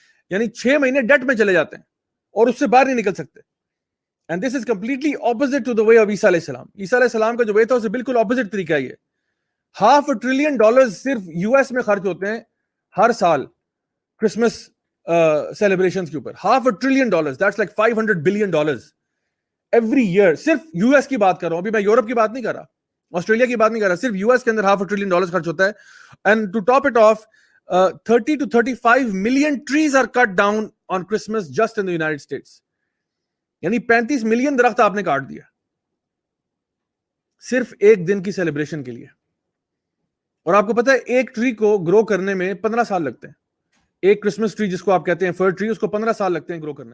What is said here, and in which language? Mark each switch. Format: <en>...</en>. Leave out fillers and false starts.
<ur>یعنی 6 مہینے ڈیٹ میں چلے جاتے ہیں اور اس سے باہر نہیں نکل سکتے.</ur> <en>and this is completely opposite to the way of</en> <ur>عیسیٰ علیہ السلام. عیسیٰ علیہ السلام کا جو وے تھا اسے بالکل اپوزٹ طریقہ ہی ہے. $500 billion صرف US میں خرچ ہوتے ہیں ہر سال کرسمس سیلیبریشنز کے اوپر.</ur> <en>$500 billion, that's like $500 billion every year.</en> <ur>صرف US کی بات کر رہا ہوں, ابھی میں یورپ کی بات نہیں کر رہا, آسٹریلیا کی بات نہیں کر رہا, صرف US کے اندر $500 billion خرچ ہوتا ہے.</ur> <en>And to top it of 30 to 35 million trees are cut down on Christmas just in the United States.</en> <ur>یعنی 35 ملین درخت آپ نے کاٹ دیا صرف ایک دن کی سیلیبریشن کے لیے. اور آپ کو پتا ہے ایک ٹری کو گرو کرنے میں 15 سال لگتے ہیں. ایک کرسمس ٹری جس کو آپ کہتے ہیں فر ٹری, اس کو 15 سال لگتے ہیں گرو کرنے میں.</ur>